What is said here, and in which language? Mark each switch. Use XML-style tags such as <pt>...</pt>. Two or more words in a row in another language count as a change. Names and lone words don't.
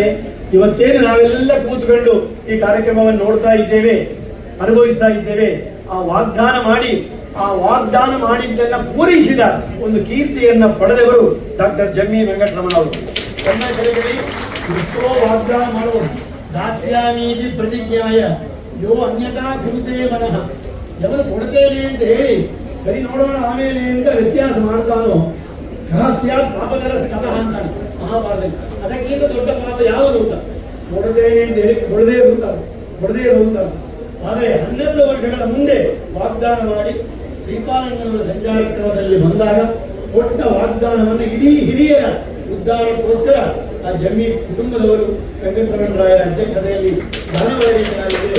<kn>ಇವತ್ತೇನು ನಾವೆಲ್ಲ ಕೂತ್ಕೊಂಡು ಈ ಕಾರ್ಯಕ್ರಮವನ್ನು ನೋಡ್ತಾ ಇದ್ದೇವೆ, ಅನುಭವಿಸ್ತಾ ಇದ್ದೇವೆ, ಆ ವಾಗ್ದಾನ ಮಾಡಿದ್ದನ್ನ ಪೂರೈಸಿದ ಒಂದು ಕೀರ್ತಿಯನ್ನ ಪಡೆದವರು ಡಾಕ್ಟರ್ ಜಮ್ಮಿ ವೆಂಕಟರಮಣ ಅವರು. ನನ್ನ ಕಡೆಗಡೆ ಎಷ್ಟೋ ವಾಗ್ದಾನ ಮಾಡುವರು.</kn> <sa>ದಾಸ್ಯಾಮೀತಿ ಪ್ರತಿಜ್ಞಾಯ ಯೋ ಅನ್ಯತಾ ಕುರುತೆ ಮನಃ,</sa> <kn>ಯಾವಾಗ ಕೊಡ್ತೇನೆ ಅಂತ ಹೇಳಿ ಸರಿ ನೋಡೋಣ ಆಮೇಲೆ ಅಂತ ವ್ಯತ್ಯಾಸ ಮಾಡ್ತಾನೋ ರಹಸ್ಯ ಪಾಪದರ ಕಥಾ ಅಂತಾನೆ ಮಹಾಭಾರತದಲ್ಲಿ. ಅದಕ್ಕಿಂತ ದೊಡ್ಡ ಪಾಪ ಯಾವುದು ಅಂತ ಕೊಡದೇನೆ ಅಂತ ಹೇಳಿ ಕೊಡದೇ ಇರುವಂತ. ಆದರೆ 12 ವರ್ಷಗಳ ಮುಂದೆ ವಾಗ್ದಾನ ಮಾಡಿ ಶ್ರೀಪಾದಂಗಳವರ ಸಂಚಾರ ಕ್ರಮದಲ್ಲಿ ಬಂದಾಗ ಕೊಟ್ಟ ವಾಗ್ದಾನವನ್ನು ಇಡೀ ಹಿರಿಯರ ಉದ್ಧಾರಕ್ಕೋಸ್ಕರ ಆ ಜಮ್ಮಿ ಕುಟುಂಬದವರು ವೆಂಕಟರಮಣರಾಯರ ಅಧ್ಯಕ್ಷತೆಯಲ್ಲಿ ದಾನವಾಗಿದೆ.</kn>